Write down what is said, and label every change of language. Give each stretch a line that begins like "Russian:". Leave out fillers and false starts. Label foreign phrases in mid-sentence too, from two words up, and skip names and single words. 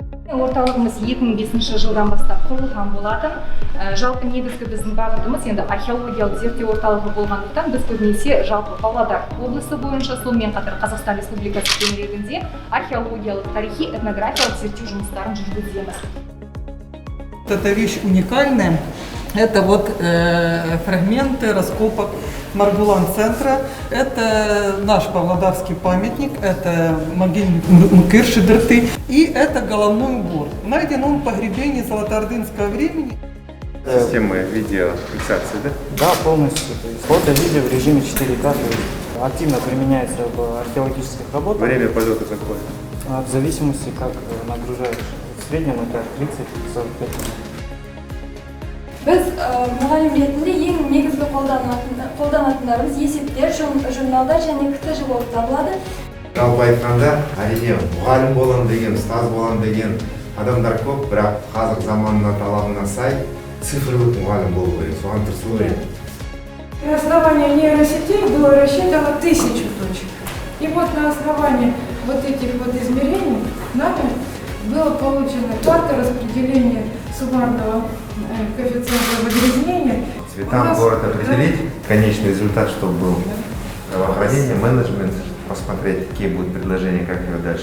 Kazakh: Орталығымыз 2005 жылдан бастап құрылған болатын. Жалпы негізгі біздің бағытымыз енді археологиялық зерттеу орталығы болғандықтан біз көбінесе жалпы Павлодар облысы бойынша, сонымен қатар Қазақстан Республикасы төңірегінде археологиялық, тарихи, этнографиялық зерттеу жұмыстарын жүргіземіз.
Russian: Эта вещь уникальная. Это вот фрагменты раскопок Маргулан-центра. Это наш павлодарский памятник, это могильник Мкырши-Дырты. И это головной убор. Найден он в погребении золотоордынского времени. Система видеофиксации, да? Да, полностью. То есть фото-видео в режиме 4К, то есть активно применяется в археологических работах. Время полета какое? В зависимости, как нагружаешь. В среднем это 30-45 минут.
Kazakh: Біз мұғалім ретінде ең негізгі қолданатындарымыз есептер, журналдар және КТЖ болып табылады. Жалпы айтқанда, әрине мұғалім болам деген, ұстаз болам деген адамдар көп, бірақ қазір заманына талабына сай цифрлық мұғалім болу керек, соған тырысу керек.
Russian: На основании нейросетей было рассчитано 1000 точек. И вот на основании вот этих вот измерений нами было получено карта распределения суммарного коэффициента загрязнения. Цветам город определить, конечный результат, чтобы был здравоохранение, менеджмент, посмотреть, какие будут предложения, как его дальше.